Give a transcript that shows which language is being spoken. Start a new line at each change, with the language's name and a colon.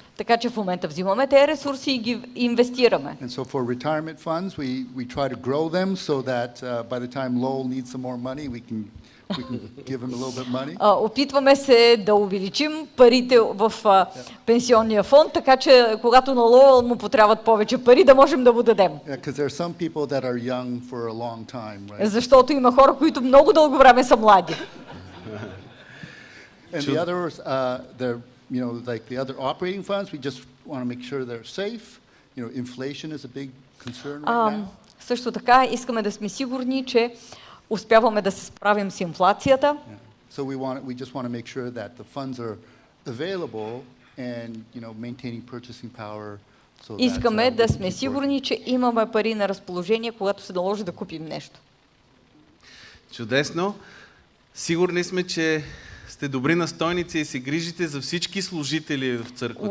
Bulgarian: Така че в момента взимаме тези ресурси и ги инвестираме.
English: And so for retirement funds, we try to grow them so that by the time Lowell needs some more money, we can give him a little bit money.
Bulgarian: Опитваме се да увеличим парите в пенсионния фонд, така че когато на Лоуъл му потребват повече пари, да можем да му дадем.
English: Yeah, because there are some people that are young for a long time, right?
Bulgarian: Защото има хора, които много дълго време са млади.
English: And the others, they're, you know, like the other operating funds, we just want to make sure they're safe. You know, inflation is a big concern right now.
Bulgarian: Също така искаме да сме сигурни, че успяваме да се справим с инфлацията.
English: So we just want to make sure that the funds are available and, you know, maintaining purchasing power. So
Bulgarian: Искаме да сме сигурни, че имаме пари на разположение, когато се наложи да купим нещо. Чудесно. Сигурни сме, че сте добри настойници и се грижите за всички служители в църквата.